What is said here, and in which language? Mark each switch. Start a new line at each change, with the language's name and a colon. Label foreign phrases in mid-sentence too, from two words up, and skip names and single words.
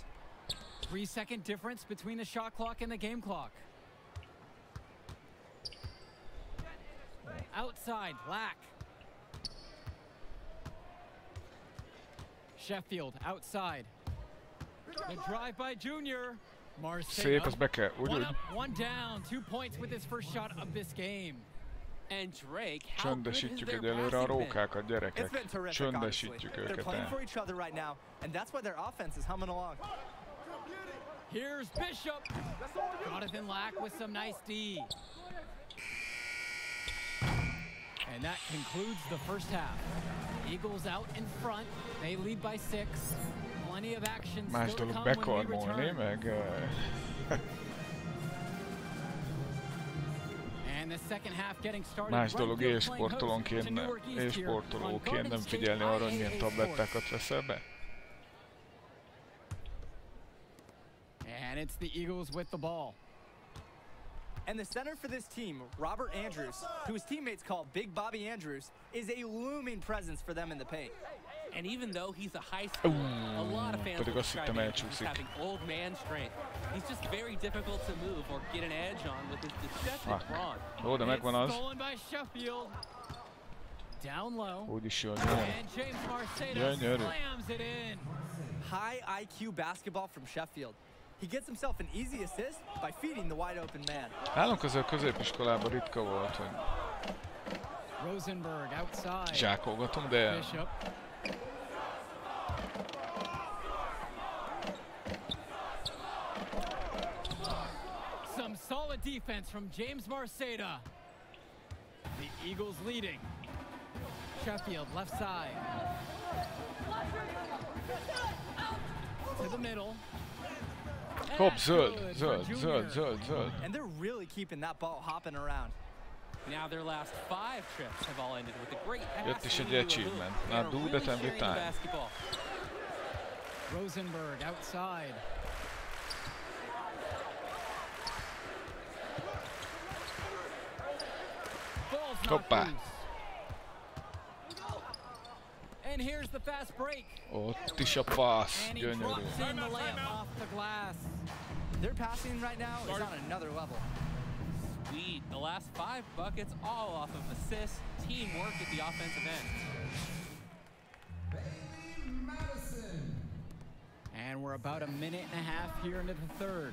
English: 3-second difference between the shot clock and the game clock. Outside, Lack. Sheffield outside. The drive by Junior.
Hungarian: Szép, az be kell, úgy.
English: One down, 2 points with his first shot of this game. And Drake,
Hungarian: csöndesítjük egyelőre a rókákat, gyerekek. Csöndesítjük őket el.
English: And that's why their offense is humming along. Here's Bishop. Jonathan Lack with some nice D. And that concludes the first half. Eagles out in front. They lead by 6. Plenty of action
Hungarian: más
English: still to
Hungarian: dolog
English: come when we
Hungarian: bekormolni,
English: return.
Hungarian: meg...
English: And the second half getting started.
Hungarian: Más dolog élsportolóként nem figyelni arra, hogy milyen tablettákat veszel be.
English: And it's the Eagles with the ball. And the center for this team, Robert Andrews, who his teammates call Big Bobby Andrews, is a looming presence for them in the paint. And even though he's a high schooler, a lot of fans will describe him as having old man strength. He's just very difficult to move or get an edge on with his deceptive brawn.
Hungarian: Ó, de megvan az.
English: Stolen by Sheffield. Down low.
Hungarian: Úgyis jön.
English: And James Marcedo slams it in. High IQ basketball from Sheffield. He gets himself an easy assist by feeding the wide open man.
Hungarian: Nálunk az a középiskolában ritka volt, hogy
English: Rosenberg outside.
Hungarian: zsákolgatunk, de
English: Bishop. Some solid defense from James Marceda. The Eagles leading. Sheffield left side. To the middle.
Hungarian: hopp, zöld.
English: And they're really keeping that ball hopping around. Now their last 5 trips have all ended with a great
Hungarian: Jött is egy
English: achievement. Now do that every time. Rosenberg outside.
Hungarian: Hoppá.
English: And here's the fast break.
Hungarian: Ott is a passz. Gyönyörű.
English: Their passing right now is on another level. Sweet. The last 5 buckets all off of assists. Teamwork at the offensive end. And we're about a minute and a half here into the third.